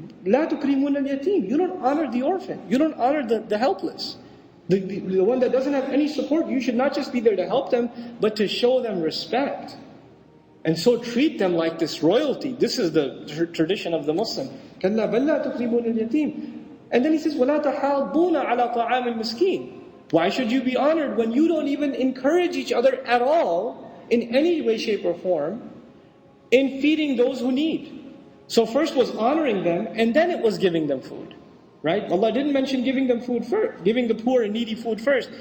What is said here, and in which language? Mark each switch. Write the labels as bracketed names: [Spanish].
[Arabic] لا تكرمون اليتيم. [English] You don't honor the orphan. You don't honor the helpless. The one that doesn't have any support. You should not just be there to help them, but to show them respect. And so treat them like this royalty. This is the tradition of the Muslim. [Arabic] كلا بل لا تكرمون اليتيم. [English] And then he says, [Arabic] وَلَا تَحَاضُّونَ عَلَى طَعَامِ الْمِسْكِينِ. [English] Why should you be honored when you don't even encourage each other at all, in any way, shape, or form, in feeding those who need? So first was honoring them, and then it was giving them food. Right? Allah didn't mention giving them food first, giving the poor and needy food first.